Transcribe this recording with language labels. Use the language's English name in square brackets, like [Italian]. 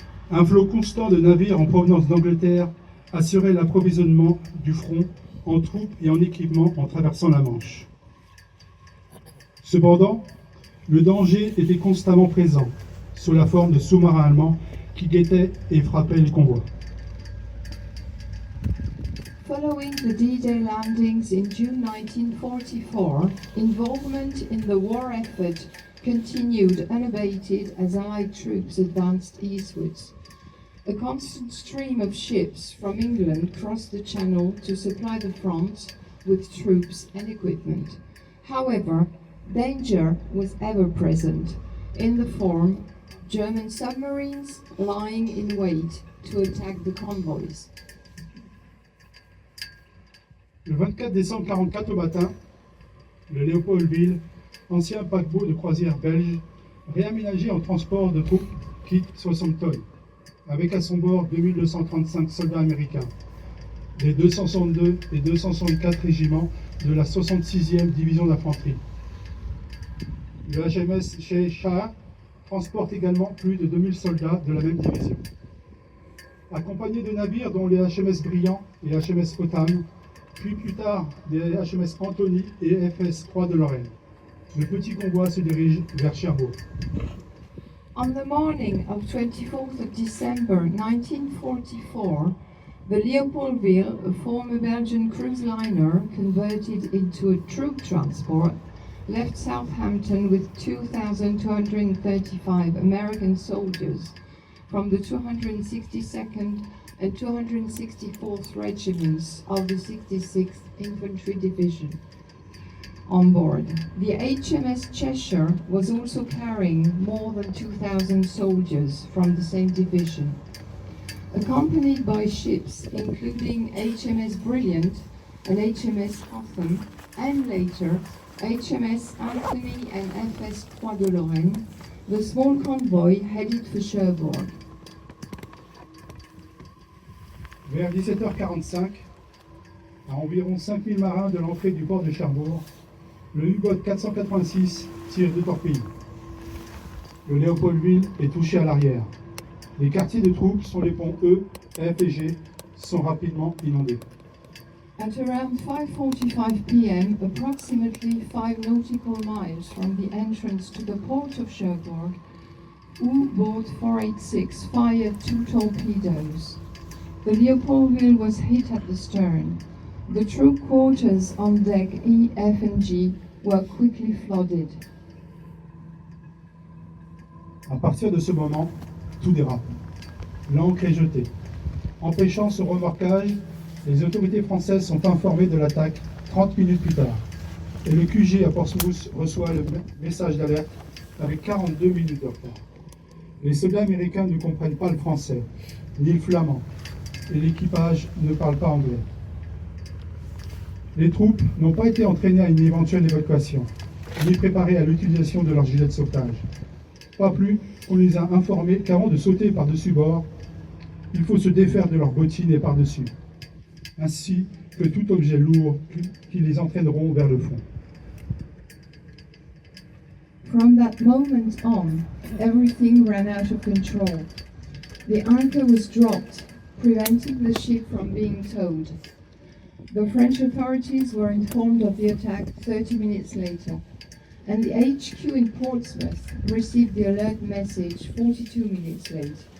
[French] Un flot constant de navires en provenance d'Angleterre assurait l'approvisionnement du front en troupes et en équipement en traversant la Manche. Cependant, le danger était constamment présent, sous la forme de sous-marins allemands qui guettaient et frappaient les convois. [English] Following the D-Day landings in June 1944, involvement in the war effort continued unabated as Allied troops advanced eastwards. A constant stream of ships from England crossed the Channel to supply the front with troops and equipment. However, danger was ever present in the form of German submarines lying in wait to attack the convoys. [French] Le 24 décembre 1944 au matin, le Léopoldville, ancien paquebot de croisière belge, réaménagé en transport de troupes, quitte Southampton, avec à son bord 2235 soldats américains, des 262 et 264 régiments de la 66e division d'infanterie. Le HMS Shah transporte également plus de 2000 soldats de la même division. Accompagné de navires dont les HMS Brillant et HMS Potam, puis plus tard des HMS Anthony et FS Croix de Lorraine. Le petit convoi se dirige vers Cherbourg. [English] On the morning of 24th of December 1944, the Leopoldville, a former Belgian cruise liner converted into a troop transport, left Southampton with 2,235 American soldiers from the 262nd and 264th Regiments of the 66th Infantry Division. On board, the HMS Cheshire was also carrying more than 2,000 soldiers from the same division, accompanied by ships including HMS Brilliant and HMS Hotham, and later HMS Anthony and FS Croix de Lorraine. The small convoy headed for Cherbourg. [French] Vers 17h45, à environ 5000 marins de l'entrée du port de Cherbourg, le U-boat 486 tire 2 torpilles. Le Léopoldville est touché à l'arrière. Les quartiers de troupes sont les ponts E, F et G sont rapidement inondés. [English] At around 5:45 p.m., approximately 5 nautical miles from the entrance to the port of Cherbourg, U-boat 486 fired 2 torpedoes. The Leopoldville was hit at the stern. The troop quarters on deck E, F and G were quickly flooded. [French] À partir de ce moment, tout dérape. L'ancre est jetée. Empêchant ce remorquage, les autorités françaises sont informées de l'attaque 30 minutes plus tard. Et le QG à Portsmouth reçoit le message d'alerte avec 42 minutes de retard. Les soldats américains ne comprennent pas le français, ni le flamand, et l'équipage ne parle pas anglais. Les troupes n'ont pas été entraînées à une éventuelle évacuation, ni préparées à l'utilisation de leurs gilets de sauvetage. Pas plus qu'on les a informés qu'avant de sauter par-dessus bord, il faut se défaire de leurs bottines et par-dessus, ainsi que tout objet lourd qui les entraîneront vers le fond. [English] From that moment on, everything ran out of control. The anchor was dropped, preventing the ship from being towed. The French authorities were informed of the attack 30 minutes later, and the HQ in Portsmouth received the alert message 42 minutes late.